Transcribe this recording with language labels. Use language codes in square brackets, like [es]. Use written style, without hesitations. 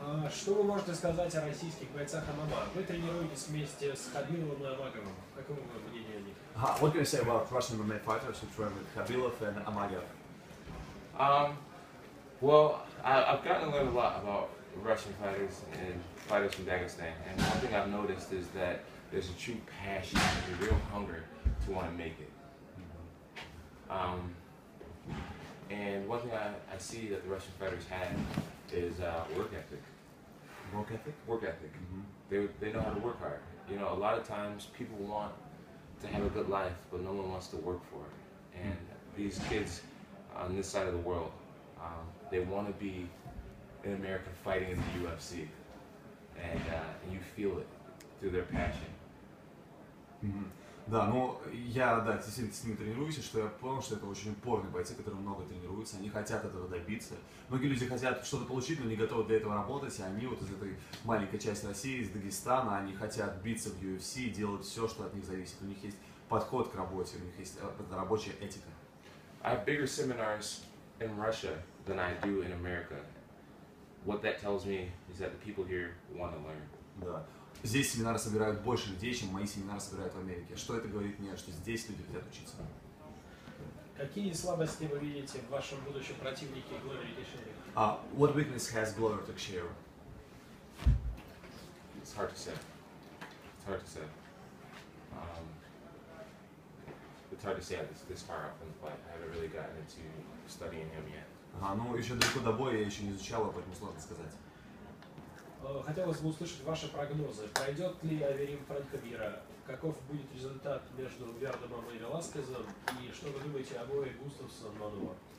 [ru] Что вы можете сказать о российских бойцах ММА? Вы тренируетесь вместе с Хабиловым и Амаговым. Каково мнение о них? [en] What can you say about Russian MMA fighters who train with Khabilov and Amagov? Well, I've gotten to learn a lot about Russian fighters and fighters from Dagestan, and one thing I've noticed is that there's a true passion, a real hunger to want to make it. And one thing I see that the Russian fighters have is work ethic. Work ethic? Work ethic. They know how to work hard. You know, a lot of times people want to have a good life, but no one wants to work for it. And these kids on this side of the world, they want to be in America fighting in the UFC, and you feel it through their passion. [ru] Да, но я, да, действительно с ними тренируюсь, и что я понял, что это очень упорные бойцы, которые много тренируются, они хотят этого добиться. Многие люди хотят что-то получить, но не готовы для этого работать, и они вот из этой маленькой части России, из Дагестана, они хотят биться в UFC, делать все, что от них зависит. У них есть подход к работе, у них есть рабочая этика. [en] I have bigger seminars in Russia than I do in America. What that tells me is that the people here want to learn. [ru] Да. Здесь семинары собирают больше людей, чем мои семинары собирают в Америке. Что это говорит мне? Что здесь люди хотят учиться. Какие слабости вы видите в вашем будущем противнике Глории Тeixeira? [en] What weakness has Glover Teixeira? It's hard to say. It's hard to say. It's hard to say this far out from the fight. I haven't really gotten into studying him yet. [ru] Ну еще далеко до боя, я еще не изучал его, поэтому сложно сказать. Хотелось бы услышать ваши прогнозы. Пройдет ли Аверим Франко-Мира? Каков будет результат между Вердомом и Веласкезом? И что вы думаете об бое Густавсон-Мануа?